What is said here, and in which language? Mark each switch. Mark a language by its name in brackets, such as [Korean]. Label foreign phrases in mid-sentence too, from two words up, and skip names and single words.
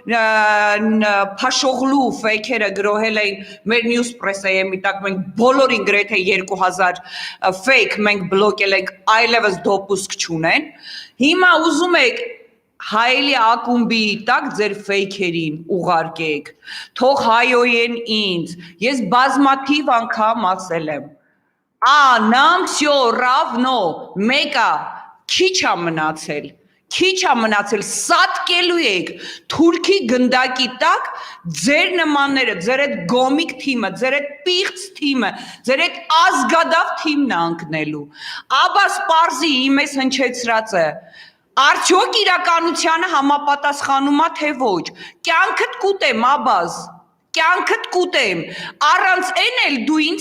[Armenian] Փաշօղլու ֆեյքերը գրոհել էին մեր Newspress-ի միտակ մենք բոլորին գրեթե 2000 ֆեյք մենք բլոկել ենք, այլևս դոպուսկ չունեն։ Հիմա ուզում եք հայելի ակումբի տակ ձեր ֆեյքերին ուղարկեք։ Թող հայոյեն ինձ։ Ես բազմաթիվ անգամ ասել եմ։ [Russian] Нам всё равно, [Armenian] մեկը քիչ է մնացել։ Քիչ է մնացել, սատկելու եք Թուրքի գնդակի տակ ձեր նմանները, ձեր այդ գոմիկ թիմը, ձեր այդ պիղծ թիմը, ձեր այդ ազգադավ թիմն է ընկնելու։ Աբաս Պարզի իմես հնչեցրածը արդյոք իրականությանը համապատասխանում է թե ոչ։ Կյանքդ կուտեմ, Աբաս, կյանքդ կուտեմ։ Առանց այն էլ դու ինձ